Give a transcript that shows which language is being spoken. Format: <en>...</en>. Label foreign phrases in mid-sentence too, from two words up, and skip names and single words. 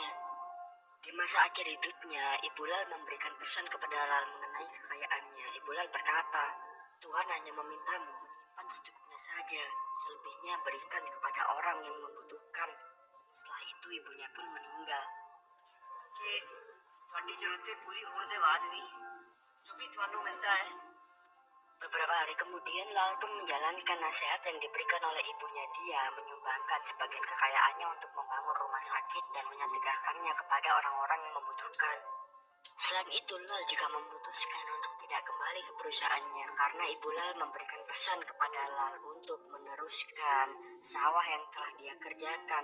<id>Di masa akhir hidupnya, Ibu Lal memberikan pesan kepada Lal mengenai kekayaannya. Ibu Lal berkata, Tuhan hanya memintamu menyimpan secukupnya saja, selebihnya berikan kepada orang yang membutuhkan. Setelah itu ibunya pun meninggal.</id> <pa>कि ਤੁਹਾਡੀ ਜ਼ਰੂਰਤ ਪੂਰੀ ਹੋਣ ਦੇ ਬਾਅਦ ਵੀ ਜੋ ਵੀ ਤੁਹਾਨੂੰ ਮਿਲਦਾ ਹੈ</pa> <id>Beberapa hari kemudian, Lal pun menjalankan nasihat yang diberikan oleh ibunya. Dia menyumbangkan sebagian kekayaannya untuk membangun rumah sakit dan menyedekahkannya kepada orang-orang yang membutuhkan. Selain itu, Lal juga memutuskan untuk tidak kembali ke perusahaannya karena Ibu Lal memberikan pesan kepada Lal untuk meneruskan sawah yang telah dia kerjakan.</id>